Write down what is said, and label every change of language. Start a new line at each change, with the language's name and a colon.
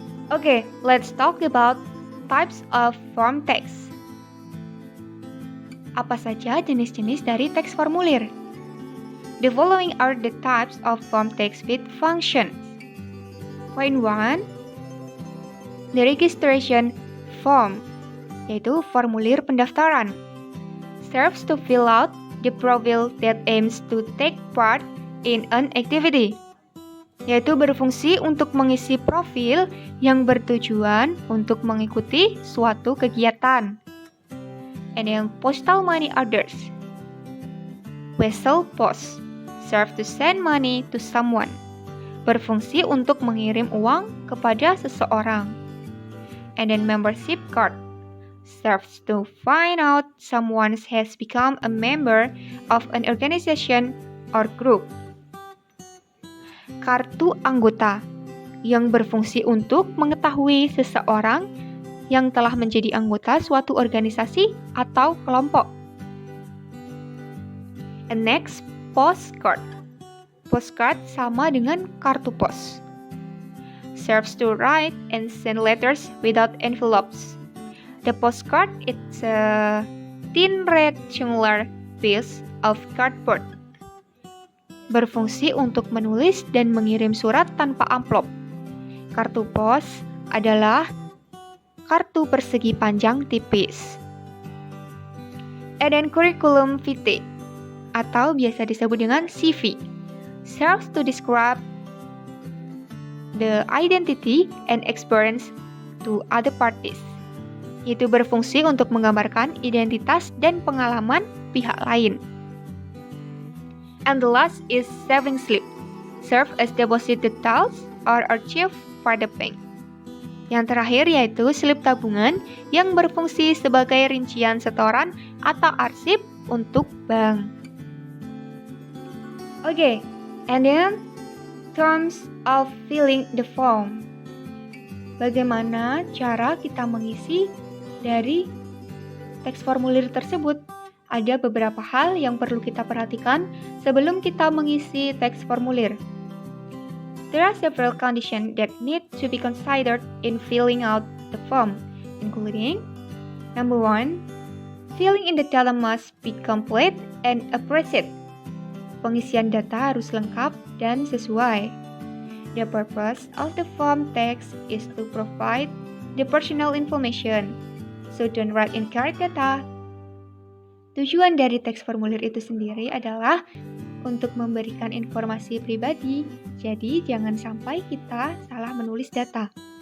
English: Okay, let's talk about types of form text.
Indonesian: Apa saja jenis-jenis dari teks formulir?
English: The following are the types of form text with functions. Point 1, the registration form,
Indonesian: yaitu formulir pendaftaran,
English: serves to fill out the profile that aims to take part in an activity,
Indonesian: yaitu berfungsi untuk mengisi profil yang bertujuan untuk mengikuti suatu kegiatan.
English: And then postal money orders, wesel post, serve to send money to someone,
Indonesian: berfungsi untuk mengirim uang kepada seseorang.
English: And then membership card, serves to find out someone has become a member of an organization or group.
Indonesian: Kartu anggota, yang berfungsi untuk mengetahui seseorang yang telah menjadi anggota suatu organisasi atau kelompok.
English: And next, postcard. Postcard
Indonesian: sama dengan kartu pos.
English: Serves to write and send letters without envelopes. The postcard is a thin rectangular piece of cardboard.
Indonesian: Berfungsi untuk menulis dan mengirim surat tanpa amplop. Kartu pos adalah kartu persegi panjang tipis.
English: And then curriculum vitae,
Indonesian: atau biasa disebut dengan CV,
English: serves to describe the identity and experience to other parties.
Indonesian: yaitu berfungsi untuk menggambarkan identitas dan pengalaman pihak lain.
English: And the last is saving slip, serve as deposit details or archive for the bank.
Indonesian: Yang terakhir yaitu slip tabungan yang berfungsi sebagai rincian setoran atau arsip untuk bank.
English: Okay, and then terms of filling the form.
Indonesian: Bagaimana cara kita mengisi dari teks formulir tersebut? Ada beberapa hal yang perlu kita perhatikan sebelum kita mengisi teks formulir.
English: There are several conditions that need to be considered in filling out the form, including number 1, filling in the data must be complete and accurate.
Indonesian: Pengisian data harus lengkap dan sesuai.
English: The purpose of the form text is to provide the personal information, so don't write incorrect data.
Indonesian: Tujuan dari teks formulir itu sendiri adalah untuk memberikan informasi pribadi, jadi jangan sampai kita salah menulis data.